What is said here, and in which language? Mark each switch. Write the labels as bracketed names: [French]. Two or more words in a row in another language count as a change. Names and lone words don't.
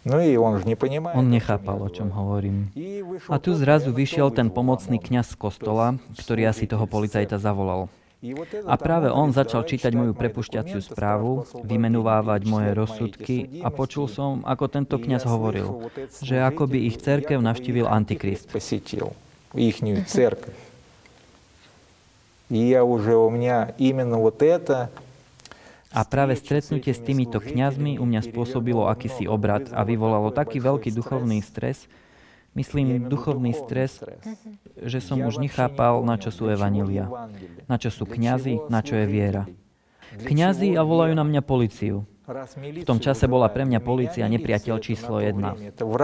[Slovak] On nechápal, o čom hovorím. A tu zrazu vyšiel ten pomocný kňaz z kostola, ktorý asi toho policajta zavolal. A práve on začal čítať moju prepušťaciu správu, vymenúvávať moje rozsudky a počul som, ako tento kňaz hovoril, že akoby ich cirkev navštívil Antikrist. [Russian] Ихнюю церковь. И я уже у меня именно вот это. [Slovak] A práve stretnutie s týmito kňazmi u mňa spôsobilo akýsi obrat a vyvolalo taký veľký duchovný stres, myslím duchovný stres, že som už nechápal, na čo sú evanjelia, na čo sú kňazi, na čo je viera. Kňazi a volajú na mňa políciu. V tom čase bola pre mňa polícia nepriateľ číslo 1.